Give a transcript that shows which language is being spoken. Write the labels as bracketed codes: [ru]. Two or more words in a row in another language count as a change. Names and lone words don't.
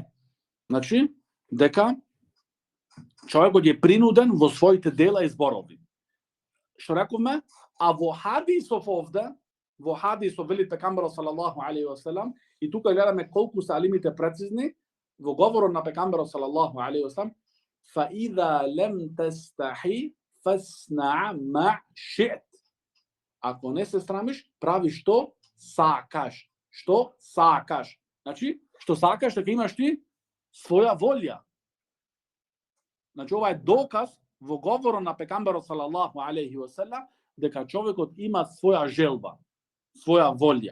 [mk] Значи, дека човекот е принуден во своите дела и зборови. Што рековме? А во хадисов овде, во хадисов вели пекамберот [ar] صلى الله عليه وسلم, [mk] и тука гледаме колку се алимите прецизни, во говорот на пекамберот [ar] صلى الله عليه وسلم, فَإِذَا لَمْ تَسْتَحِي فَاسْنَعْ مَا شِئْتَ. [mk] Ако не се срамиш, прави што сакаш. Што сакаш. Значи, што сакаш, дека имаш ти своја волја. Значи, ова е доказ во говорот на пекамберот [ar] صلى الله عليه وسلم, [mk] дека човекот има своја желба, своја волја.